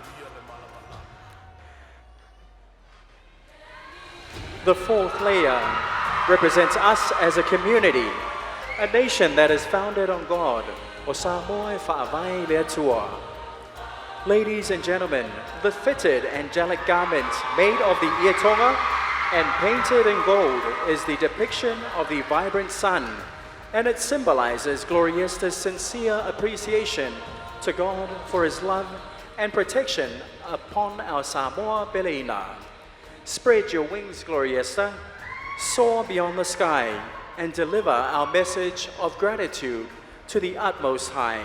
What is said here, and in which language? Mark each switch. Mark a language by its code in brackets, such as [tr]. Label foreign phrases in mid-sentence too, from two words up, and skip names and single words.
[en] The fourth layer represents us as a community, a nation that is founded on God. [sm] O Samoa Fa'avai Leatua. [en] Ladies and gentlemen, the fitted angelic garment made of the [sm] ia tonga [en] and painted in gold is the depiction of the vibrant sun, and it symbolizes Gloriesta's sincere appreciation to God for His love and protection upon our Samoa Peleina. Spread your wings, Gloriesta, soar beyond the sky, and deliver our message of gratitude to the utmost high.